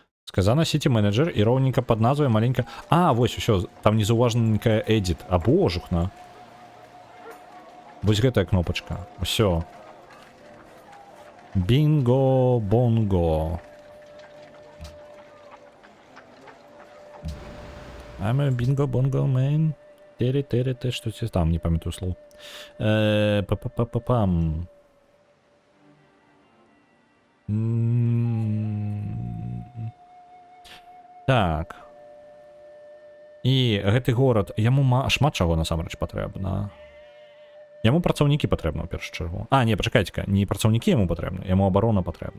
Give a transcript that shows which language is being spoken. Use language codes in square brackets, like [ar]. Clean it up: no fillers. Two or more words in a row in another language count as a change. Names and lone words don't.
[be] Сказано [en] City Manager [be] і роўненька пад назвай маленька... А, вось, усё, там незаўважненькая Edit. А божухна. Вось гэтая кнопачка. Усё. Бінго, бонго. [en] I'm a bingo bongo man. [uk] Тери-тери-те, що це там, не пам'ятаю слово. [be] Па-па-па-па-пам. Так. І гэты горад, яму шмат чаго насамрэч патрэбна. Яму працаўнікі патрэбна ў першую чаргу. А, не, пачакайце-ка, не працаўнікі яму патрэбна, яму абарона патрэбна.